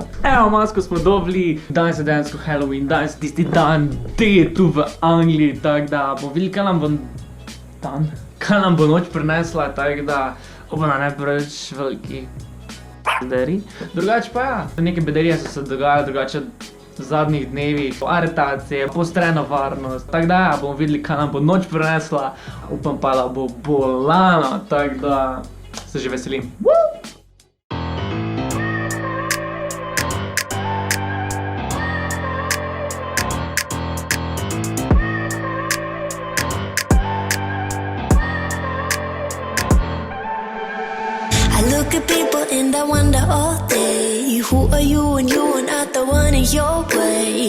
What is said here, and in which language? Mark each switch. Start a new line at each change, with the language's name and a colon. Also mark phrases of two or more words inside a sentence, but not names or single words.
Slovenian: Evo, masko smo dobili, danes je dejansko Halloween, danes je tisti dan D tu v Angliji, tako da bomo videli, kaj nam bo noč prinesla, tako da upam, da ne preveč veliki bederi. Drugače pa ja, neke bedarije so se dogajale, drugače v zadnjih dnevih, aretacije, poostrena varnost, tako da ja, bomo videli, kaj nam bo noč prinesla, upam pa, da bo bolano, tako da se že veselim.
English: I look at people and I wonder all day, who are you and you are not the one in your way.